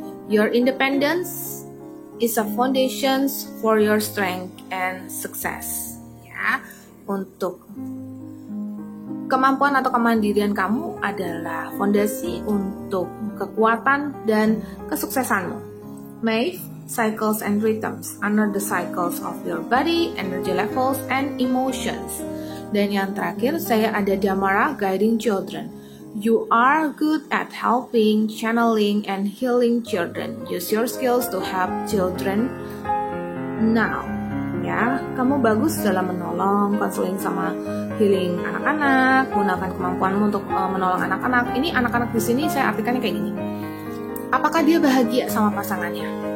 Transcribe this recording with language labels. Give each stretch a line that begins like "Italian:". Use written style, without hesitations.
English: Your independence is a foundation for your strength and success.
Indonesian: Ya, untuk kemampuan atau kemandirian kamu adalah fondasi untuk kekuatan dan kesuksesanmu.
English: Maeve, cycles and rhythms under the cycles of your body, energy levels, and emotions.
Indonesian: Dan yang terakhir, saya ada Damara, guiding children.
English: You are good at helping, channeling, and healing children. Use your skills to help children now.
Indonesian: Ya, kamu bagus dalam menolong, konseling sama healing anak-anak, gunakan kemampuanmu untuk menolong anak-anak. Ini anak-anak di sini saya artikannya kayak gini. Apakah dia bahagia sama pasangannya?